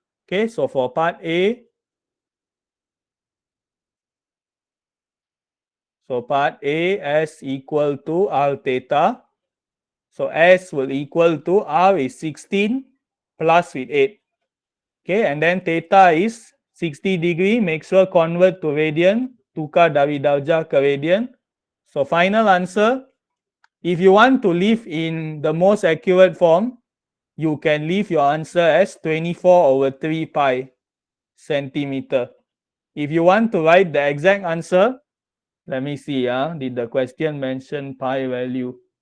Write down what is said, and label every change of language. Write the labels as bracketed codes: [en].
[en] Okay, so for part A, S equal to R theta. So S will equal to R is 16 plus with 8. Okay, and then theta is 60 degree. Make sure convert to radian. [ms] Tukar dari darjah ke radian. [en] So final answer, if you want to leave in the most accurate form, you can leave your answer as 24 over 3 pi centimeter. If you want to write the exact answer, let me see, did the question mention pi value?